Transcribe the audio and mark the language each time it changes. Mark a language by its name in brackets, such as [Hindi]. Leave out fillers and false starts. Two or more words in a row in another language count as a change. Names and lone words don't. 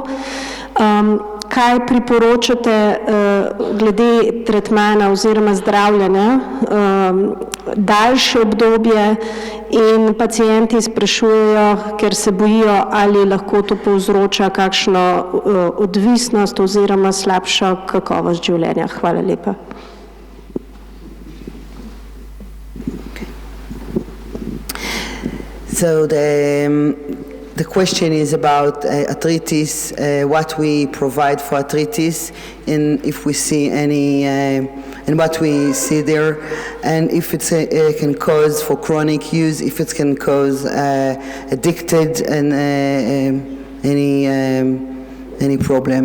[Slovenian] Kaj priporočate glede tretmana oziroma zdravljenja, daljše obdobje, in pacienti sprašujejo, ker se bojijo, ali lahko to povzroča kakšno odvisnost oziroma slabšo kakovost življenja. Hvala lepa. [English] So the question is about arthritis, what we provide for arthritis, and if we see any, and what we see there, and if it can cause for chronic use, if it can cause addicted and any problem.